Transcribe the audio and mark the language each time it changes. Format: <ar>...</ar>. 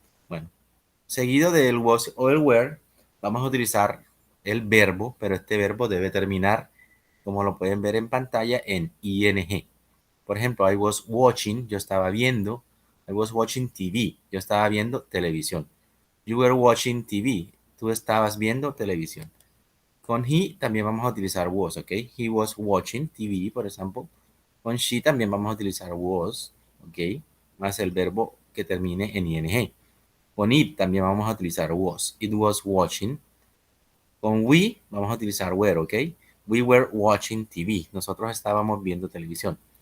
<es>Bueno, seguido del was o el were, vamos a utilizar el verbo, pero este verbo debe terminar, como lo pueden ver en pantalla, en ing. Por ejemplo,</es> <en>I was watching,</en> <es>yo estaba viendo.</es> <en>I was watching TV,</en> <es>yo estaba viendo televisión.</es> <en>You were watching TV,</en> <es>tú estabas viendo televisión. Con he también vamos a utilizar was, ¿ok?</es> <en>He was watching TV,</en> <es>por ejemplo. Con she también vamos a utilizar was, ¿ok? Más el verbo que termine en ing. Con it también vamos a utilizar was.</es> <en>It was watching.</en> <es>Con we vamos a utilizar were, ¿ok?</es> <en>We were watching TV.</en> <es>Nosotros estábamos viendo televisión.</es>